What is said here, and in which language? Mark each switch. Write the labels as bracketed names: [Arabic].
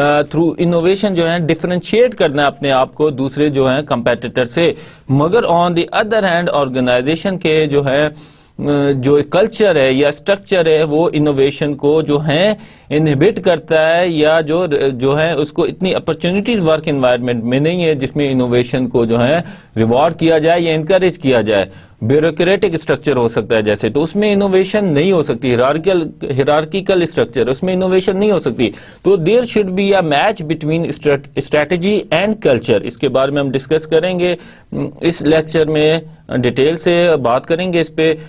[Urdu] Through innovation جو ہے differentiate کرنا ہے اپنے آپ کو دوسرے جو ہیں کمپیٹیٹر سے, مگر [English] on the other hand [Urdu] آرگنائزیشن کے جو کلچر ہے یا اسٹرکچر ہے وہ انوویشن کو جو ہے انہبٹ کرتا ہے, یا جو ہے اس کو اتنی اپرچونیٹیز ورک انوائرمنٹ میں نہیں ہے جس میں انوویشن کو جو ہے ریوارڈ کیا جائے یا انکریج کیا جائے. بیوروکریٹک اسٹرکچر ہو سکتا ہے جیسے, تو اس میں انوویشن نہیں ہو سکتی. ہیرارکیکل اسٹرکچر, اس میں انوویشن نہیں ہو سکتی. [English] تو there should be a match between strategy and culture. [Urdu] اس کے بارے میں ہم ڈسکس کریں گے اس لیکچر میں, ڈیٹیل سے بات کریں گے اس پہ.